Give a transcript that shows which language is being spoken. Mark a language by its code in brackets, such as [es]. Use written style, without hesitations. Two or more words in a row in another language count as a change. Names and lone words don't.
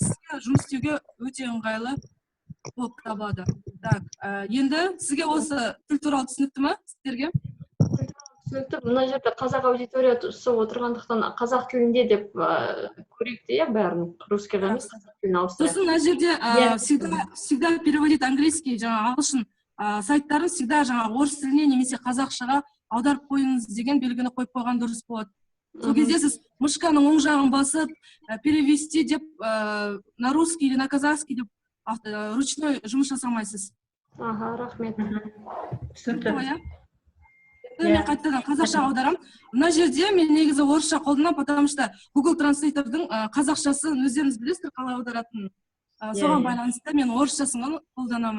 [kk] сізге жұмыс істеуге өте ыңғайлы болып табылады. Так, енді сізге осы тіл туралы түсінікті ме сіздерге? Түсінікті. Мына жерде қазақ аудиториясы отырғандықтан қазақ тілінде деп көрейік те, бәрін русскийға емес, қазақ тіліне ауыстырайық. Сосын мына жерде [ru] всегда переводить английский, [kk] жаңа ағылшын сайттарын всегда жаңа орыс тіліне немесе қазақшаға аударып қойыңыз деген белгіні қойып қойған дұрыс болады. Сол кезде сіз мышканың оң жағын басып, перевести деп [ru] на русский или на казахский [kk] деп ручной жұмыс жасамайсыз. Аха, рахмет. Түсінікті. Мен қайтадан қазақша аударам. Мына жерде мен негізі орысша қолданамын, [ru] потому что [kk] Google Translator'дың қазақшасын өздеріңіз білесіздер қалай аударатынын. Соған байланысты мен орысшасын қолданамын.